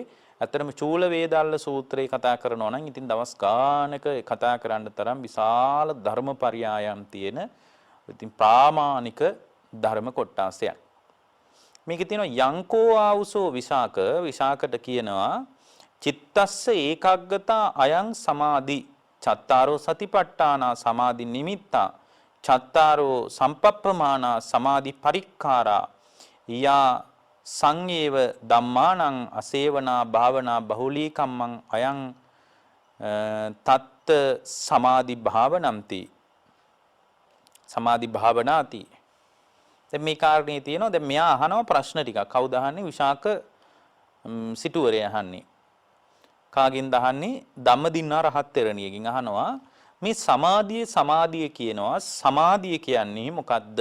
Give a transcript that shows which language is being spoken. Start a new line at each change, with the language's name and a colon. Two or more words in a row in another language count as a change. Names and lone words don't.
Sinhala: ඇත්තටම චූල වේදාල්ල සූත්‍රය කතා කරනවා නම් ඉතින් දවස් ගානක කතා කරන්න තරම් විශාල ධර්මපරියායන් තියෙන ඉතින් ප්‍රාමාණික ධර්ම කොටාසයක්. මේකේ තියෙනවා
Pali: යංකෝ ආවුසෝ විසාක
Sinhala: විසාකට කියනවා
Pali: චිත්තස්ස ඒකාග්‍රතා අයං සමාධි චත්තාරෝ සතිපට්ඨානා සමාධි නිමිත්තා චත්තාරෝ සම්පප්පමානා සමාධි පරික්ඛාරා යා සංයේව ධම්මානං අසේවනා භාවනා බහුලී කම්මං අයං තත්ත සමාධි භාවනම්ති සමාධි භාවනාති.
Sinhala: දැන් මේ කාරණේ තියෙනවා. දැන් මෙයා අහනවා ප්‍රශ්න ටිකක්. කවුද අහන්නේ? විශාක සිටුවරේ අහන්නේ. කාගෙන්ද අහන්නේ? ධම්මදින්නා රහත් තෙරණියකින් අහනවා මේ සමාධිය කියනවා. සමාධිය කියන්නේ මොකද්ද?